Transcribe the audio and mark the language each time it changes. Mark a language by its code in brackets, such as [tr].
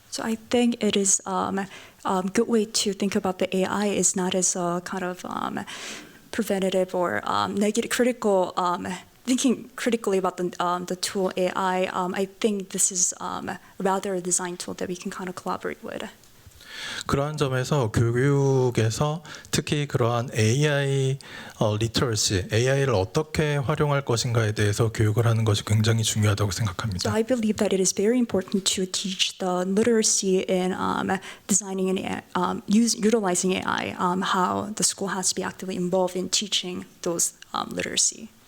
[en] So I think it is good way to think about the AI is not as a kind of preventative or negative critical thinking critically about the tool AI. I think this is rather a design tool that we can kind of collaborate with. [ko] 그러한 점에서 교육에서 특히 그러한 AI 리터러시, AI를 어떻게 활용할 것인가에 대해서 교육을 하는 것이 굉장히 중요하다고 [en] So [ko] 생각합니다. [en] I believe that it is very important to teach the literacy in designing and utilizing AI, how the school has to be actively involved in teaching those literacy.